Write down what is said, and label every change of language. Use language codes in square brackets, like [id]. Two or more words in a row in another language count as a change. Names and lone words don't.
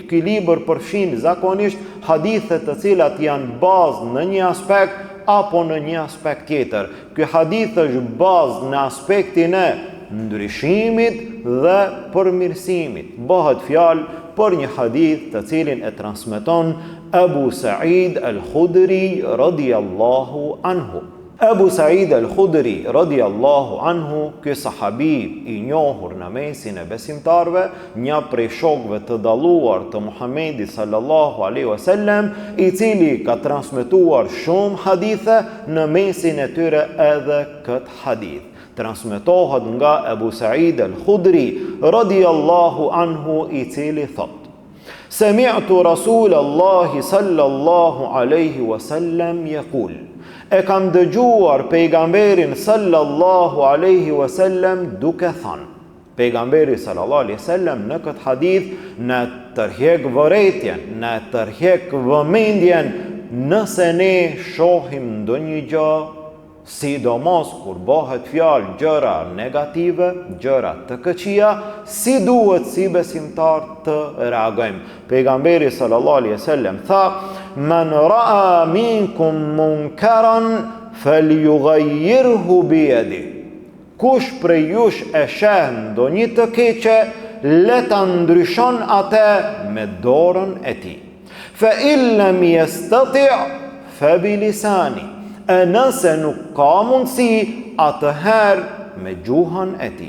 [sq] Ky libër përfshin zakonisht hadithe të cilat janë bazë në një aspekt apo në një aspekt tjetër. Ky hadith është bazë në aspektin e ndryshimit dhe përmirësimit. Bëhet fjalë për një hadith të cilin e transmeton Abu Sa'id al-Khudri [ar] رضي الله عنه. [sq] Abu Sa'id al-Khudri [ar] رضي الله عنه, [sq] ky sahabi i njohur në mesin e besimtarve, një prej shokëve të dalluar të Muhamedit [ar] صلى الله عليه وسلم, [sq] i cili ka transmetuar shumë hadithe, në mesin e tyre edhe këtë hadith. Transmetohet nga Abu Sa'id al-Khudri [ar] رضي الله عنه, [sq] i cili thot: [ar] سمعت رسول الله صلى الله عليه وسلم يقول. [sq] E kam dëgjuar pejgamberin [ar] صلى الله عليه وسلم [sq] duke thënë. Pejgamberi [ar] صلى الله عليه وسلم [sq] në këtë hadith në tërheq vërejtjen, në tërheq vëmendjen nëse ne shohim ndonjë gjë, sidomos kur bëhet fjalë gjëra negative, gjëra të këqija, si duhet si besimtar të reagojmë. [ar] Pejgamberi صلى الله عليه وسلم tha: "من رأى منكم منكرا فليغيره بيده." [sq] kush prej jush e sheh ndonjë të keqe, le ta ndryshon atë me dorën e tij. [ar] فإن لم يستطع فبلسانه. [sq] E nëse nuk ka mundësi, atëherë me gjuhën e tij.